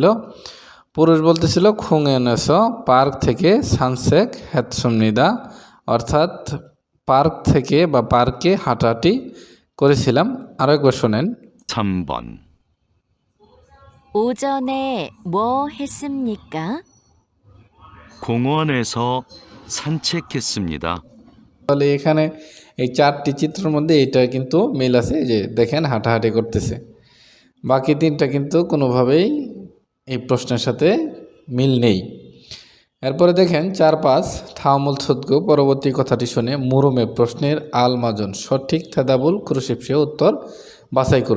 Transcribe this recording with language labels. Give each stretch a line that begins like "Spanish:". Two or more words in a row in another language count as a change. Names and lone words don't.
Bangla: পুরুষ বলতেছিল খুঙনেস পার্ক থেকে
Korean: 산책했습니다,
Bangla: অর্থাৎ পার্ক থেকে বা পার্কে হাঁটাহাঁটি করেছিলাম। আরও একবার শোনেন।
Korean: 3번. 오전에 뭐 했습니까? 공원에서 산책했습니다.
Bangla: তাহলে এখানে এই 4টি চিত্রের মধ্যে এইটা কিন্তু মিল আছে, যে দেখেন হাঁটাহাঁটি করতেছে। বাকি 3টা কিন্তু কোনোভাবেই এই প্রশ্নের সাথে মিল নেই। এরপরে দেখেন 4-5
Korean: 다음을 듣고,
Bangla: পরবর্তী কথাটি শুনে মুরুমে প্রশ্নের
Korean: 알맞은
Bangla: সঠিক
Korean: 대답을 고르십시오
Bangla: উত্তর বাছাই করুন।